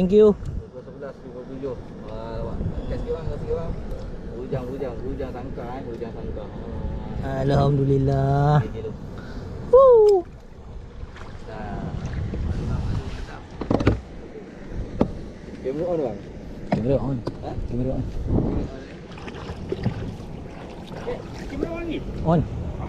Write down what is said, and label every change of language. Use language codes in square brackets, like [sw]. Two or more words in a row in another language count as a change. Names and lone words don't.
[ms] 11, 27. Kat sikit bang. Hujang sangka. Alhamdulillah. Okay, tu. Woo. Kamera on bang? Kamera on. Ha? Kamera on. Kamera on ni. On.